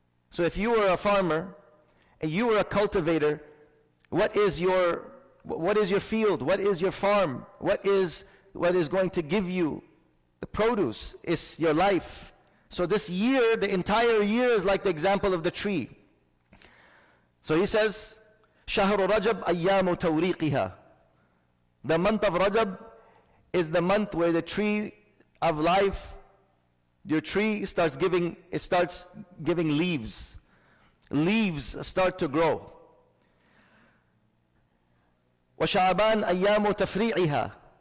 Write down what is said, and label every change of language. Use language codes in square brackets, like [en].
[en] So if you were a farmer and you were a cultivator, what is your field? What is your farm? What is going to give you the produce? Is your life. So this year, the entire year is like the example of the tree. So he says, [ar] شهر رجب أيام توريقها. [en] The month of Rajab is the month where the tree of life, your tree starts giving leaves. Leaves start to grow. [ar] وشعبان أيام تفريعها.